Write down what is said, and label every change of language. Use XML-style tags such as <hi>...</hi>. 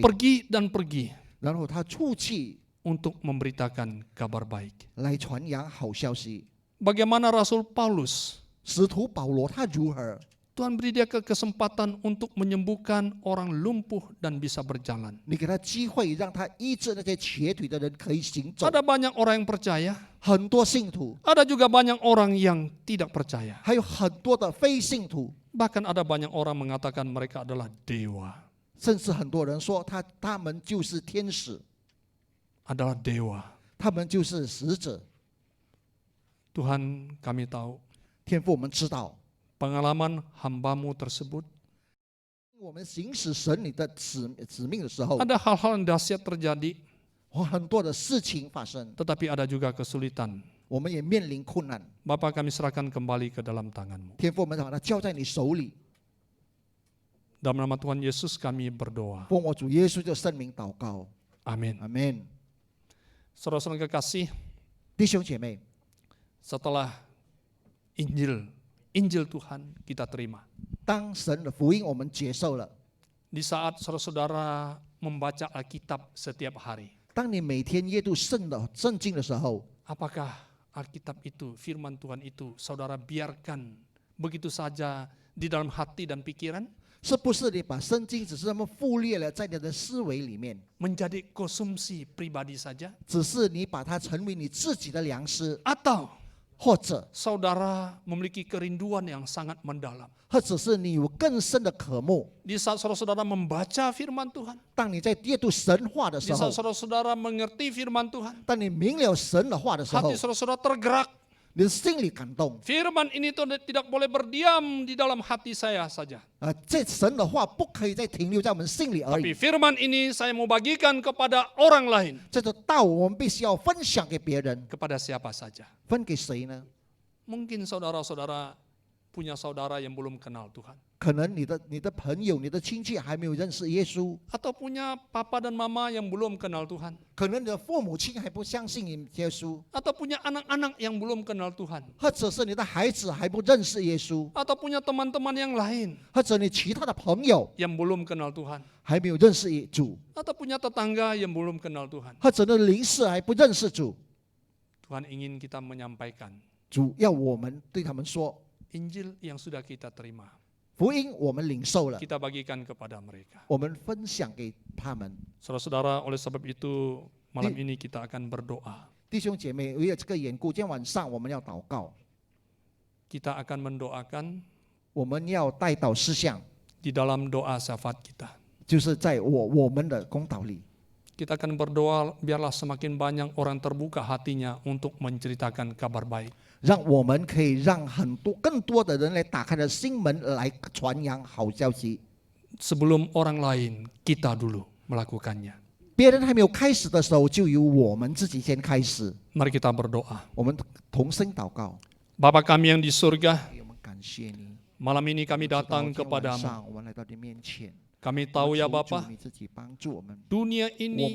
<id>pergi dan pergi</id> <zh>然后他出去</zh> <id>untuk memberitakan kabar baik.</id> <zh>来传扬好消息。</zh> <id>Bagaimana Rasul Paulus</id> <zh>使徒保罗他如何？</zh> <id>Tuhan beri dia kesempatan untuk menyembuhkan orang lumpuh dan bisa berjalan.</id> <zh>你给他机会，让他医治那些瘸腿的人可以行走。</zh> <id>Ada banyak orang yang percaya,</id> <zh>很多信徒，</zh> <id>ada juga banyak orang yang tidak percaya.</id> <zh>还有很多的非信徒，</zh> <id>Bahkan ada banyak orang mengatakan mereka adalah dewa.</id> <zh>甚至很多人说他们就是天使，</zh> <id>Adalah dewa.</id> <zh>他们就是使者。</zh> <id>Tuhan, kami tahu</id> <zh>天父，我们知道，</zh> <id>pengalaman hamba-Mu tersebut</id> <zh>我们行使神你的使命的时候，</zh> <id>ada hal-hal yang dahsyat terjadi,</id> <zh>很多的事情发生，</zh> <id>tetapi ada juga kesulitan.</id> <zh>我们也面临困难。</zh> <id>Bapa, kami serahkan kembali ke dalam tangan-Mu.</id> <zh>天父，我们把它交在你手里。</zh> <id>Dalam nama Tuhan Yesus kami berdoa.</id> <zh>奉我主耶稣的圣名祷告，</zh> <id>Amin.</id> <zh>阿门。</zh> <id>Saudara-saudara kekasih,</id> <zh>弟兄姐妹，</zh> <id>setelah Injil Tuhan kita terima.</id> <zh>当神的福音我们接受了，</zh> <id>Di saat saudara-saudara membaca Alkitab setiap hari,</id> <zh>当你每天阅读圣经的时候，</zh> <id>apakah Alkitab itu, firman Tuhan itu, saudara biarkan begitu saja di dalam hati dan pikiran,</id> <zh>是不是你把圣经只是那么忽略了在你的思维里面，</zh> <id>menjadi konsumsi pribadi saja?</id> <zh>只是你把它成为你自己的粮食，</zh> <id>Atau</id> <zh>或者</zh> <id>saudara memiliki kerinduan yang sangat mendalam?</id> <zh>或者是你有更深的渴慕。</zh> <id>Di saat saudara-saudara membaca firman Tuhan,</id> <zh>当你在阅读神话的</zh> <id>di</id> <zh>时候</zh> <id>saat，saudara-saudara mengerti firman Tuhan,</id> <zh>当你明了神的话的时候</zh> <id>hati，saudara-saudara tergerak.</id> <zh>你的心里感动</zh> <id>Firman ini tuh tidak boleh berdiam di dalam hati saya saja. 啊！</id> <zh>这神的话不可以再停留在我们心里而</zh> <id>Tapi</id> <zh>已，</zh> <id>firman ini saya mau bagikan kepada orang lain.</id> <zh>这个道我们必须要分享给别人，</zh> <id>Kepada siapa saja.</id> <zh>分给谁呢？</zh> <id>Mungkin saudara-saudara punya saudara yang belum kenal Tuhan.</id> <zh>可能你的朋友、你的亲戚还没有认识耶稣，</zh> <id>Atau punya papa dan mama yang belum kenal Tuhan.</id> <zh>可能你的父母亲还不相信耶稣，</zh> <id>Atau punya anak-anak yang belum kenal Tuhan.</id> <zh>或者是你的孩子还不认识耶稣，</zh> <id>Atau punya teman-teman yang lain</id> <zh>或者你其他的朋友</zh> <id>yang belum kenal Tuhan.</id> <zh>还没有认识主，</zh> <id>Atau punya tetangga yang belum kenal Tuhan.</id> <zh>或者你的邻舍还不认识主，</zh> <id>Tuhan ingin kita menyampaikan</id> <zh>主要我们对他们说，</zh> <id>Injil yang sudah kita terima.</id> <zh>福音我们领受了，</zh> <id>Kita bagikan kepada mereka.</id> <zh>我们分享给他们。</zh> <id>Saudara-saudara, oleh sebab itu malam ini kita akan berdoa.</id> <zh>弟兄姐妹，为了这个缘故，今天晚上我们要祷告，</zh> <id>Kita akan mendoakan</id> <zh>我们要带到思想，</zh> <id>di dalam doa syafaat kita.</id> <zh>就是在我们的公祷里，</zh> <id>Kita akan berdoa biarlah semakin banyak orang terbuka hatinya untuk menceritakan kabar baik.</id> <zh>让我们可以让更多的人来打开了心门来传扬好消息。</zh> <id>Sebelum orang lain, kita dulu melakukannya.</id> <zh>别人还没有开始的时候，就由我们自己先开始。</zh> <id>Mari kita berdoa.</id> <zh>我们同声祷告，</zh> <id>Bapa kami yang di surga,</id> <zh>我们感谢你。</zh> <id>malam ini kami datang</id> <zh>今天晚</zh> <id>kepadamu.</id> <zh>上我们来到你面前，</zh> <id>Kami tahu ya</id> <zh>我们求</zh> <id>Bapa,</id> <zh>主你自己帮助我们。</zh> <id>dunia ini</id>